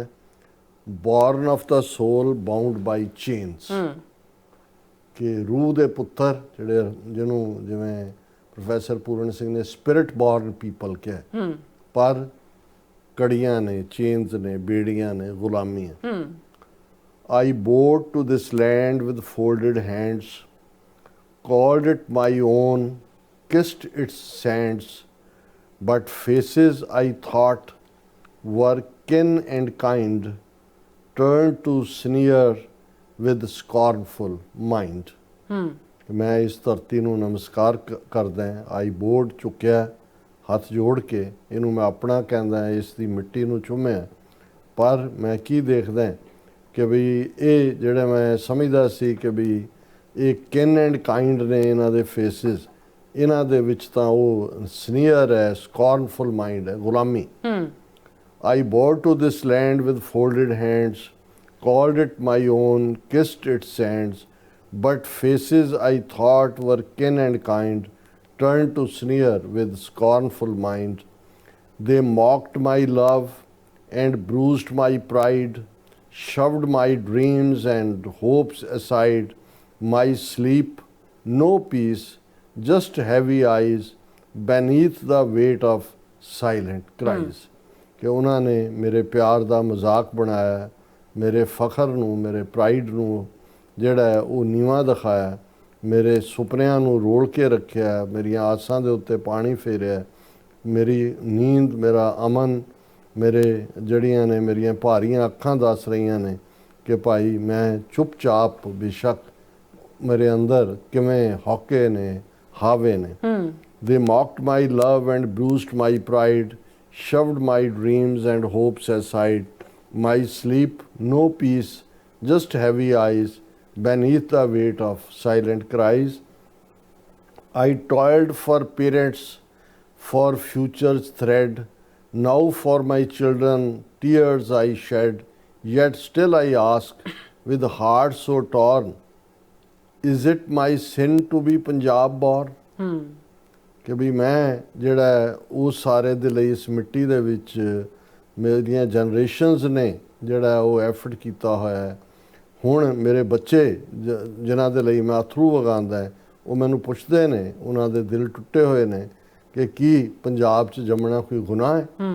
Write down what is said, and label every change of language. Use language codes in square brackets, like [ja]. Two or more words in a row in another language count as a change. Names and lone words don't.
[en] Born of the soul bound by chains, [pa] ਕਿ ਰੂਹ ਦੇ ਪੁੱਤਰ ਜਿਹੜੇ, ਜਿਹਨੂੰ ਜਿਵੇਂ ਪ੍ਰੋਫੈਸਰ ਪੂਰਨ ਸਿੰਘ ਨੇ [en] spirit born people [pa] ਕਿਹਾ, ਪਰ ਕੜੀਆਂ ਨੇ, ਚੇਨਸ ਨੇ, ਬੇੜੀਆਂ ਨੇ, ਗੁਲਾਮੀ ਹੈ। [en] I bowed to this land with folded hands, called it my own, kissed its sands, but faces I thought were kin and kind turned to sneer with scornful mind. [pa] ਮੈਂ ਇਸ ਧਰਤੀ ਨੂੰ ਨਮਸਕਾਰ ਕਰਦਾ ਹਾਂ। [en] I board [pa] ਚੁੱਕਿਆ ਹੱਥ ਜੋੜ ਕੇ, ਇਹਨੂੰ ਮੈਂ ਆਪਣਾ ਕਹਿੰਦਾ, ਇਸ ਦੀ ਮਿੱਟੀ ਨੂੰ ਚੁੰਮਿਆ। ਪਰ ਮੈਂ ਕੀ ਦੇਖਦਾ ਕਿ ਵੀ ਇਹ ਜਿਹੜਾ ਮੈਂ ਸਮਝਦਾ ਸੀ ਕਿ ਵੀ ਇਹ [en] kin and kind [pa] ਨੇ, ਇਹਨਾਂ ਦੇ ਫੇਸਿਸ, ਇਹਨਾਂ ਦੇ ਵਿੱਚ ਤਾਂ ਉਹ ਸਨੀਅਰ ਹੈ, [en] scornful mind [pa] ਹੈ, ਗੁਲਾਮੀ। [en] I bowed to this land with folded hands, called it my own, kissed its sands, but faces I thought were kin and kind turned to sneer with scornful mind. They mocked my love and bruised my pride, shoved my dreams and hopes aside. My sleep, no peace, just heavy eyes beneath the weight of silent cries. [pa] ਕਿ ਉਹਨਾਂ ਨੇ ਮੇਰੇ ਪਿਆਰ ਦਾ ਮਜ਼ਾਕ ਬਣਾਇਆ, ਮੇਰੇ ਫਖਰ ਨੂੰ, ਮੇਰੇ ਪ੍ਰਾਈਡ ਨੂੰ ਜਿਹੜਾ ਹੈ ਉਹ ਨੀਵਾਂ ਦਿਖਾਇਆ, ਮੇਰੇ ਸੁਪਨਿਆਂ ਨੂੰ ਰੋਲ ਕੇ ਰੱਖਿਆ, ਮੇਰੀਆਂ ਆਸਾਂ ਦੇ ਉੱਤੇ ਪਾਣੀ ਫੇਰਿਆ, ਮੇਰੀ ਨੀਂਦ, ਮੇਰਾ ਅਮਨ, ਮੇਰੇ ਜਿਹੜੀਆਂ ਨੇ ਮੇਰੀਆਂ ਭਾਰੀਆਂ ਅੱਖਾਂ ਦੱਸ ਰਹੀਆਂ ਨੇ ਕਿ ਭਾਈ ਮੈਂ ਚੁੱਪਚਾਪ, ਬੇਸ਼ੱਕ ਮੇਰੇ ਅੰਦਰ ਕਿਵੇਂ ਹੌਕੇ ਨੇ, ਹਾਵੇ ਨੇ। [en] They mocked my love and bruised my pride, shoved my dreams and hopes aside. My sleep, no peace, just heavy eyes beneath the weight of silent cries. I toiled for parents, for future's thread. Now for my children tears I shed, yet still I ask with heart so torn, is it my sin to be Punjab born? [pa] ਕਿ ਵੀ ਮੈਂ ਜਿਹੜਾ ਉਸ ਸਾਰੇ ਦੇ ਲਈ, ਇਸ ਮਿੱਟੀ ਦੇ ਵਿੱਚ ਮੇਰੀਆਂ ਜਨਰੇਸ਼ਨਸ ਨੇ ਜਿਹੜਾ ਉਹ ਐਫਰਟ ਕੀਤਾ ਹੋਇਆ ਹੈ। ਹੁਣ ਮੇਰੇ ਬੱਚੇ ਜਿਨ੍ਹਾਂ ਦੇ ਲਈ ਮੈਂ ਅਥਰੂ ਵਗਾਉਂਦਾ, ਉਹ ਮੈਨੂੰ ਪੁੱਛਦੇ ਨੇ, ਉਹਨਾਂ ਦੇ ਦਿਲ ਟੁੱਟੇ ਹੋਏ ਨੇ ਕਿ ਕੀ ਪੰਜਾਬ 'ਚ ਜੰਮਣਾ ਕੋਈ ਗੁਨਾਹ ਹੈ?